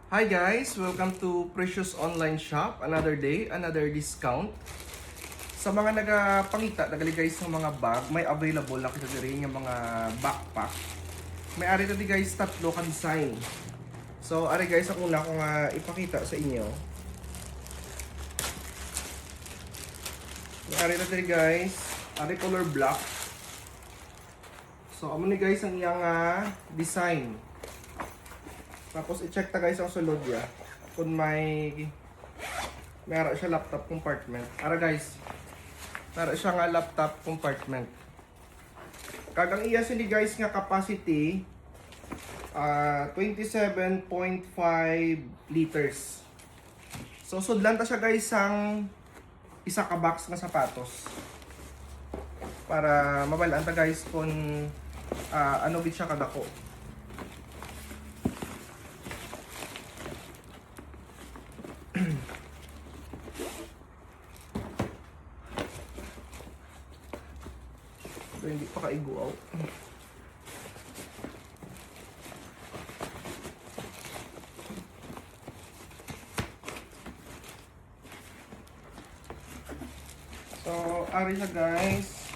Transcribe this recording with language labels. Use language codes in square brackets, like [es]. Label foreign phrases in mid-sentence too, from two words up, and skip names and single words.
[en] Hi guys! Welcome to Precious Online Shop. Another day, another discount. [hil] Sa mga nagapangita, nagali guys ng mga bag, may available na kita rin yung mga backpack. May ari tadi guys, tatlo ka design. So, ari guys, ang una kong ipakita sa inyo. May ari tadi guys, ari [en] color black. [hil] So, amo ni guys ang iyang design. Tapos i-check ta guys ang sulod niya. Kung mayroon siya [en] laptop compartment. [hil] Ara guys, mayroon siya nga [en] laptop compartment. [hil] Kagang iya sini guys nga [en] capacity 27.5 liters. [hil] So sudlan ta siya guys ang isa ka box nga sapatos. Para mabalaan ta guys kung ano bit siya kadako. So, hindi pa kaigo out. So, ari siya guys.